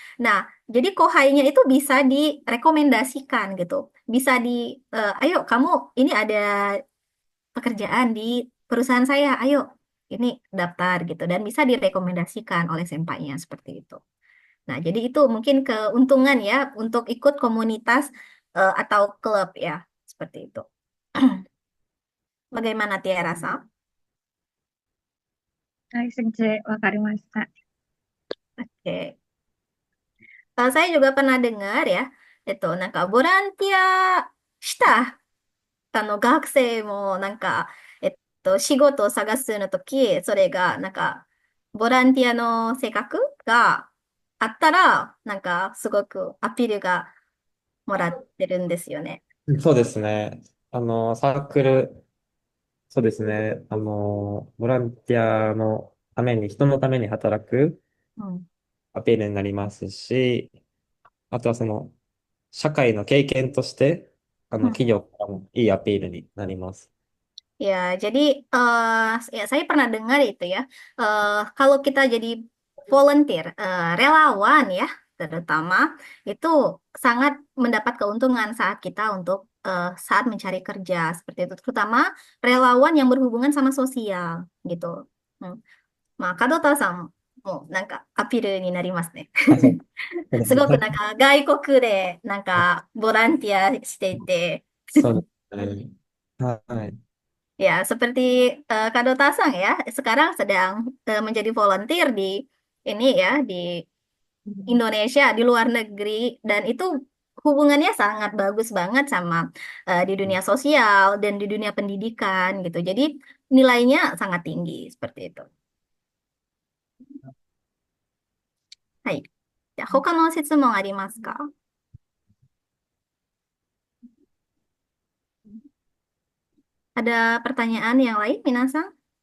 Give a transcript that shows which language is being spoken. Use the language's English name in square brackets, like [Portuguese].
[Indonesian] Nah, jadi kohainya itu bisa direkomendasikan gitu, bisa ayo kamu ini ada pekerjaan di perusahaan saya, ayo ini daftar gitu, dan bisa direkomendasikan oleh sempainya seperti itu. Nah, jadi itu mungkin keuntungan ya untuk ikut komunitas atau klub ya seperti itu. Bagaimana Tiara Sam? [Japanese] はい、先生、わかりました。 Oke. [Indonesian] Saya juga pernah dengar ya, itu [Japanese] bolantia shita 学生も仕事を探すのとき、それが、ボランティアの性格があったら、すごくアピールがもらってるんですよね。そうですね。サークル、そうですね。ボランティアのために、人のために働くうん。アピールになりますし、あとは社会の経験として、うん。企業からもいいアピールになります。 [Indonesian] Ya, jadi ya saya pernah dengar itu ya. Kalau kita jadi volunteer, relawan ya, terutama itu sangat mendapat keuntungan saat kita untuk saat mencari kerja seperti itu, terutama relawan yang berhubungan sama sosial gitu. Hmm. [Japanese] まあ、門田さんもアピールになりますね。あ、そうですね。すごく外国でボランティアしていて、そうですね。はい。 [Indonesian] ya, seperti Kado Tasang ya, sekarang sedang menjadi volunteer di ini ya, di Indonesia, di luar negeri, dan itu hubungannya sangat bagus banget sama di dunia sosial dan di dunia pendidikan gitu. Jadi nilainya sangat tinggi seperti itu. [Japanese] はい。じゃあ他の質問ありますか？ [Indonesian] Ada pertanyaan yang lain, Minasang?